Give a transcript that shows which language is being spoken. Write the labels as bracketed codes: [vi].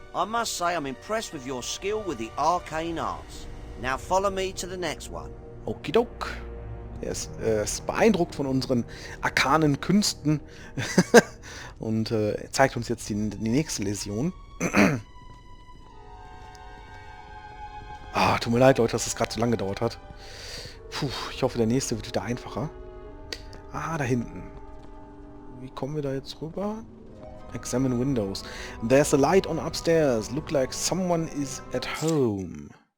[en] I must say I'm impressed with your skill with the arcane arts. Now follow me to the next one. Okidok. [de] Er ist beeindruckt von unseren arkanen Künsten und er zeigt uns jetzt die nächste Läsion. Tut mir leid, Leute, dass das gerade so lange gedauert hat. Puh, ich hoffe, der nächste wird wieder einfacher. Da hinten. Wie kommen wir da jetzt rüber? [en] Examine windows. There's a light on upstairs. Look like someone is at home.